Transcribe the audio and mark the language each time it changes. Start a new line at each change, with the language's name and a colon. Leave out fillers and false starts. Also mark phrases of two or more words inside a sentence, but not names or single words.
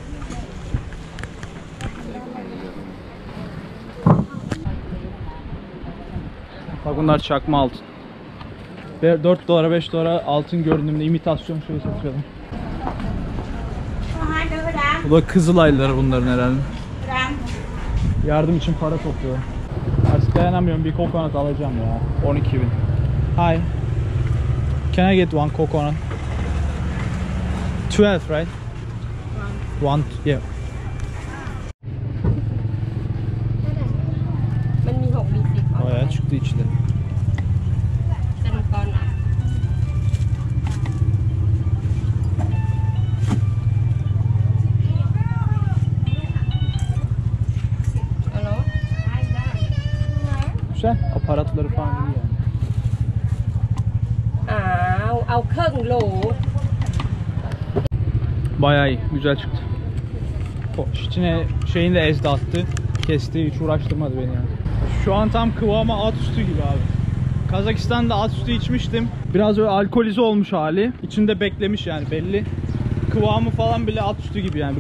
Turkish: Bak bunlar çakma altın. $4 $5 altın görünümlü imitasyon şey satıyorlar. Bu da Kızılaylıları bunların herhalde. Yardım için para topluyorlar. Artık dayanamıyorum, bir kokonat alacağım ya. 12.000.
English: Hi. Can I get one coconut? 12, right? One, yeah.
Thai: มันมี6มี10
Turkish: Bayağı çıktı içinde.
Thai: จะมังกรอ่ะ Alo.
Turkish: Güzel. Aparatları falan iyi yani.
Thai: เอาครึ่งโหล
Turkish: Bayağı iyi. Güzel çıktı. İçine şeyini de ezdi attı. Kesti. Hiç uğraştırmadı beni yani. Şu an tam kıvama at sütü gibi abi. Kazakistan'da at sütü içmiştim. Biraz böyle alkolize olmuş hali. İçinde beklemiş yani belli. Kıvamı falan bile at sütü gibi yani.